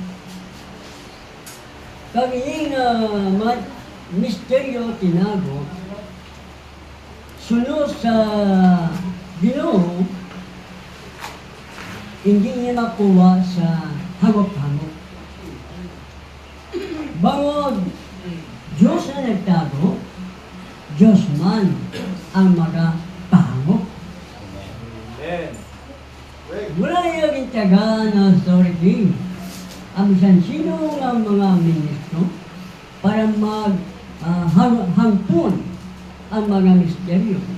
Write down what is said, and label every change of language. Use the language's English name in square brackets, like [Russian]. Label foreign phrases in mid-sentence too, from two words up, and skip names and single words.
[Hiligaynon] Kaya ini nga misteryo tinago, sunod sa Ginoo, hindi niya makuha sa hangop-hangop. Bangod, Diyos na nagtago, Diyos man ang magapahangop. Wala yung taga na authority. Ang sino ng mga ministro para maghangpon ang mga misteryo.